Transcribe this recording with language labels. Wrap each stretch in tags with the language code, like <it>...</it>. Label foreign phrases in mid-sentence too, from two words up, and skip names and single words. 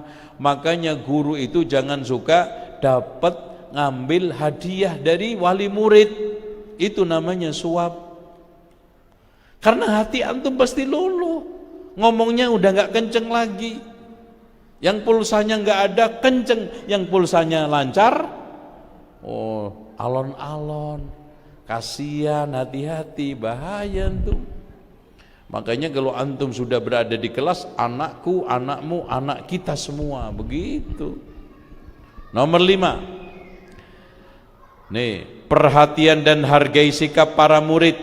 <id>Makanya guru itu jangan suka dapat ngambil hadiah dari wali murid, itu namanya suap. Karena hati antum pasti luluh, ngomongnya udah nggak kenceng lagi. Yang pulsanya nggak ada kenceng, yang pulsanya lancar, oh alon-alon. Kasihan, hati-hati, bahaya antum. Makanya kalau antum sudah berada di kelas, anakku, anakmu, anak kita semua, begitu. Nomor 5, nih, perhatian dan hargai sikap para murid.</id>